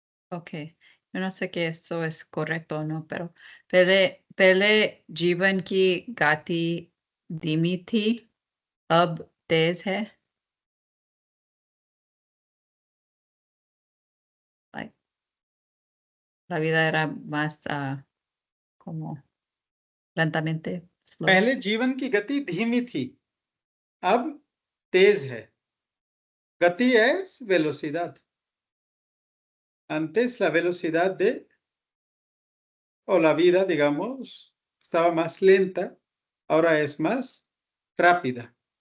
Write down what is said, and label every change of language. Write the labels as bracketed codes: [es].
[es] Ok, yo no sé que esto es correcto o no, pero [hi] पहले जीवन की गति धीमी थी, अब तेज है. [en] Like, [es] la vida era más como lentamente [en] slow. [hi] पहले जीवन की गति धीमी थी, अब तेज है. [es] गति es velocidad. Antes la velocidad o la vida, digamos, estaba más lenta, ahora es más rápida.